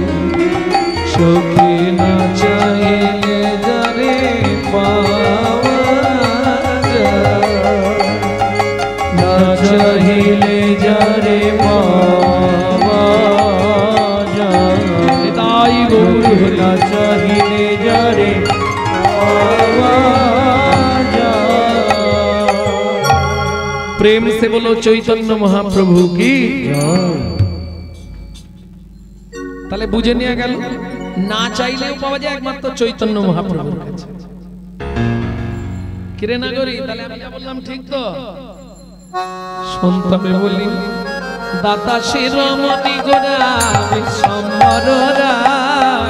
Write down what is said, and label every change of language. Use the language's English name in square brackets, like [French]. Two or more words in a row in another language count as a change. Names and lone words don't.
[Bangla] সখী না চাইলে যারে পাওয়া যায়, না চাহিলে যারে পাওয়া যায়, তাই গৌর না চাহিলে যারে পাওয়া যায়। [Hindi] प्रेम से बोलो चैतन्य महाप्रभु की। [Bangla] তাহলে বুঝে নিয়ে গেল, না চাইলেও পাওয়া যায় একমাত্র চৈতন্য মহাপ্রভুর কাছে। কিরে নাগরি, তাহলে আমি যা বললাম ঠিক তো? শুনতে বলি, দাতা শিরোমণি গোরা বিশ্বম্বর রায়,